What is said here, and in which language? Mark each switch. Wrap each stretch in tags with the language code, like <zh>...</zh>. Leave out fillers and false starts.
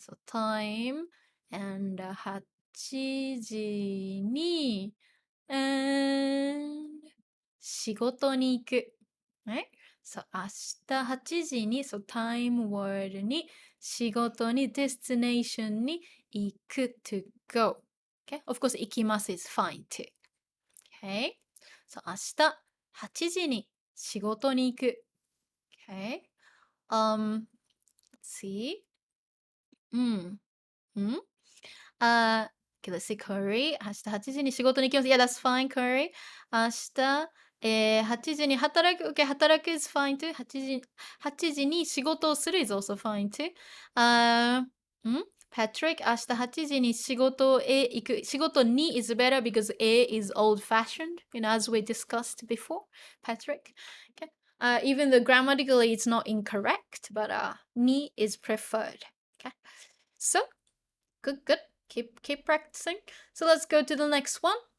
<en>So time and 8時に and 仕事に行く. Right? So 明日8時に so time word に仕事に destination に行く to go. Okay? Of course, 行きます is fine too. Okay? So</en> <ja>明日8時に仕事に行く.</ja> <en>Okay? Let's see. Okay, let's see, Curry.</en> <ja>明日8時に仕事に行きます。</ja> <en>Yeah, that's fine,</en> <ja>Curry. 明日、8時に働く。</ja> <en>Okay, 働く is fine too.</en> <ja>8時に仕事をする</ja> <en>is also fine too.</en> <ja>Patrick, 明日8時に仕事へ行く。</ja> <en>仕事に is better because A is old-fashioned, as we discussed before. Patrick. Okay. Even though grammatically it's not incorrect, but ni is preferred. Okay. So, good. Keep practicing. So let's go to the next one.</en>